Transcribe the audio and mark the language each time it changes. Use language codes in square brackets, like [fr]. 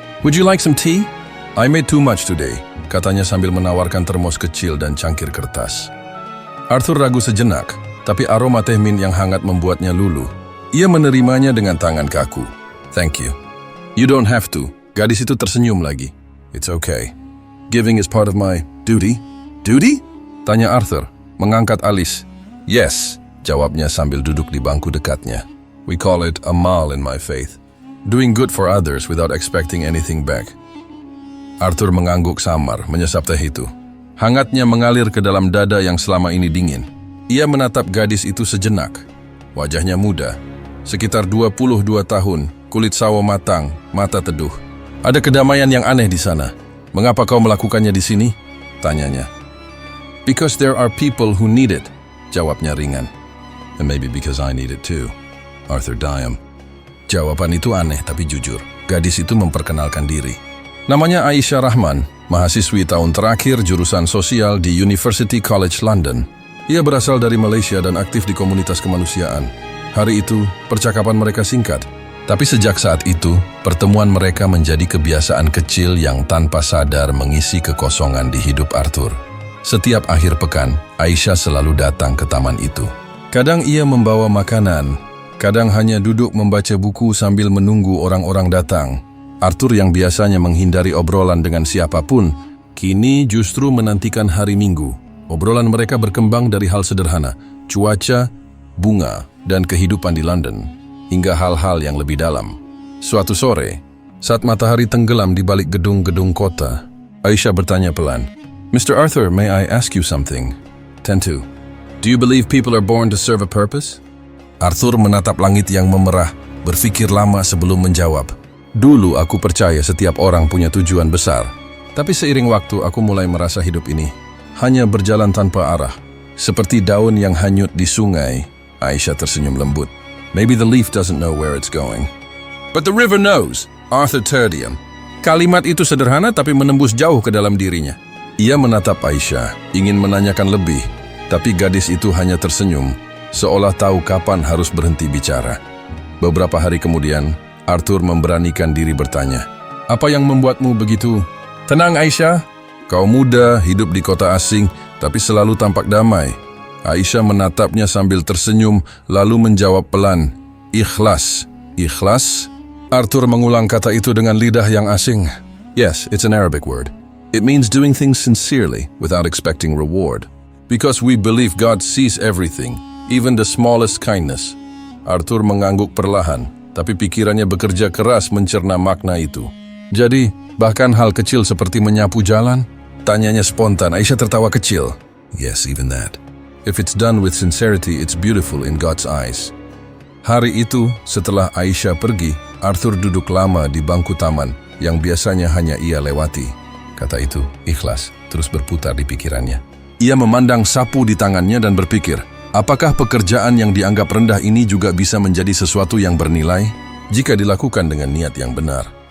[en] "Would you like some tea? I made too much today," [id] katanya sambil menawarkan termos kecil dan cangkir kertas. Arthur ragu sejenak, tapi aroma teh mint yang hangat membuatnya luluh. Ia menerimanya dengan tangan kaku. [en] "Thank you." "You don't have to." [id] Gadis itu tersenyum lagi. [en] "It's okay. Giving is part of my duty." "Duty?" [id] tanya Arthur, mengangkat alis. "Yes," jawabnya sambil duduk di bangku dekatnya. [en] "We call it amal in my faith. Doing good for others without expecting anything back." [id] Arthur mengangguk samar, menyesap teh itu. Hangatnya mengalir ke dalam dada yang selama ini dingin. Ia menatap gadis itu sejenak. Wajahnya muda, sekitar 22 tahun, kulit sawo matang, mata teduh. "Ada kedamaian yang aneh di sana. Mengapa kau melakukannya di sini?" tanyanya. [en] "Because there are people who need it," [id] jawabnya ringan. [en] "And maybe because I need it too." [id] Arthur diam. Jawaban itu aneh tapi jujur. Gadis itu memperkenalkan diri. Namanya Aisyah Rahman, mahasiswi tahun terakhir jurusan sosial di University College London. Ia berasal dari Malaysia dan aktif di komunitas kemanusiaan. Hari itu, percakapan mereka singkat. Tapi sejak saat itu, pertemuan mereka menjadi kebiasaan kecil yang tanpa sadar mengisi kekosongan di hidup Arthur. Setiap akhir pekan, Aisyah selalu datang ke taman itu. Kadang ia membawa makanan, kadang hanya duduk membaca buku sambil menunggu orang-orang datang. Arthur yang biasanya menghindari obrolan dengan siapapun, kini justru menantikan hari Minggu. Obrolan mereka berkembang dari hal sederhana, cuaca, bunga, dan kehidupan di London, hingga hal-hal yang lebih dalam. Suatu sore, saat matahari tenggelam di balik gedung-gedung kota, Aisyah bertanya pelan, "Mr. [en] Arthur, may I ask you something?" [id] "Tentu. [en] Do you believe people are born to serve a purpose?" [id] Arthur menatap langit yang memerah, berpikir lama sebelum menjawab. "Dulu aku percaya setiap orang punya tujuan besar. Tapi seiring waktu aku mulai merasa hidup ini hanya berjalan tanpa arah. Seperti daun yang hanyut di sungai." Aisyah tersenyum lembut. [en] "Maybe the leaf doesn't know where it's going. But the river knows." [id] Arthur terdiam. Kalimat itu sederhana tapi menembus jauh ke dalam dirinya. Ia menatap Aisyah, ingin menanyakan lebih. Tapi gadis itu hanya tersenyum, seolah tahu kapan harus berhenti bicara. Beberapa hari kemudian, Arthur memberanikan diri bertanya, "Apa yang membuatmu begitu?" "Tenang Aisyah, kau muda, hidup di kota asing, tapi selalu tampak damai." Aisyah menatapnya sambil tersenyum, lalu menjawab pelan, "Ikhlas." "Ikhlas?" Arthur mengulang kata itu dengan lidah yang asing. [en] "Yes, it's an Arabic word. It means doing things sincerely, without expecting reward. Because we believe God sees everything, even the smallest kindness." [id] Arthur mengangguk perlahan, tapi pikirannya bekerja keras mencerna makna itu. "Jadi, bahkan hal kecil seperti menyapu jalan?" Tanyanya spontan. Aisyah tertawa kecil. [en] "Yes, even that. If it's done with sincerity, it's beautiful in God's eyes." [id] Hari itu, setelah Aisyah pergi, Arthur duduk lama di bangku taman yang biasanya hanya ia lewati. Kata itu, ikhlas, terus berputar di pikirannya. Ia memandang sapu di tangannya dan berpikir, apakah pekerjaan yang dianggap rendah ini juga bisa menjadi sesuatu yang bernilai jika dilakukan dengan niat yang benar?